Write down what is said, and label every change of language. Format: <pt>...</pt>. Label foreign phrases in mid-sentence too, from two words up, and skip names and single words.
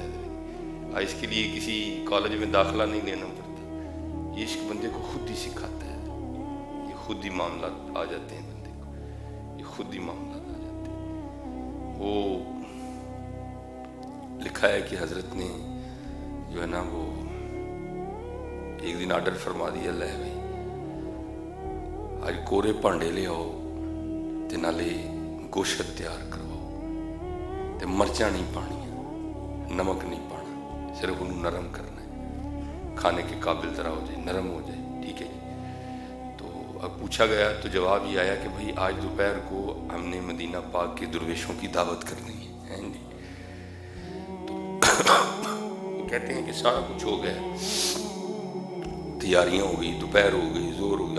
<ur>اس کے لیے کسی کالج میں داخلہ نہیں لینا پڑتا، یہ عشق بندے کو خود ہی سکھاتا ہے، یہ خود ہی معاملات آ جاتے ہیں بندے کو، یہ خود ہی معاملات آ جاتے ہیں۔ وہ لکھا ہے کہ حضرت نے جو ہے نا وہ ایک دن آرڈر فرما دیا,</ur> <pa>لے بھائی اج کورے بھانڈے لے آؤ تے نالے گوشت تیار کرواؤ، تے مرچاں نہیں پانیاں,</pa> <ur>نمک نہیں پانا، صرف انہوں نے نرم کرنا ہے، کھانے کے قابل طرح ہو جائے، نرم ہو جائے، ٹھیک ہے جی. تو اب پوچھا گیا تو جواب یہ آیا کہ بھائی آج دوپہر کو ہم نے مدینہ پاک کے درویشوں کی دعوت کرنی ہے جی. تو کہتے ہیں کہ سارا کچھ ہو گیا، تیاریاں ہو گئی، دوپہر ہو گئی، زور ہو گئی.</ur>